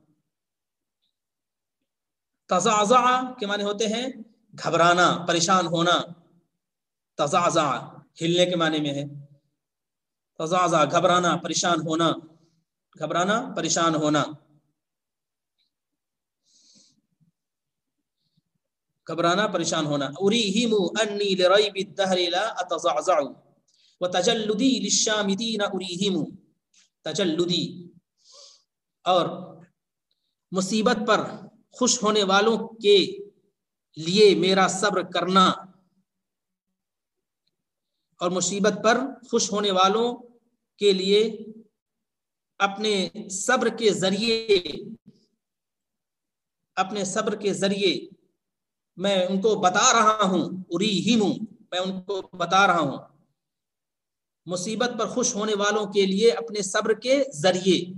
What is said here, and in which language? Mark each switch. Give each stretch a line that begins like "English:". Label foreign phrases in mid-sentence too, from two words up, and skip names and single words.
Urdu: تزعزع کے معنی ہوتے ہیں گھبرانا، پریشان ہونا، تزعزع ہلنے کے معنی میں ہے، تزعزع گھبرانا، پریشان ہونا، گھبرانا، پریشان ہونا، گھبرانا، پریشان ہونا۔
Arabic: اریہم انی لریب الدہر لا اتزعزع وتجلدی للشامتین اریہم،
Urdu: تجلدی اور مصیبت پر خوش ہونے والوں کے لیے میرا صبر کرنا، اور مصیبت پر خوش ہونے والوں کے لیے اپنے صبر کے ذریعے میں ان کو بتا رہا ہوں، اریہم میں ان کو بتا رہا ہوں، مصیبت پر خوش ہونے والوں کے لیے اپنے صبر کے ذریعے،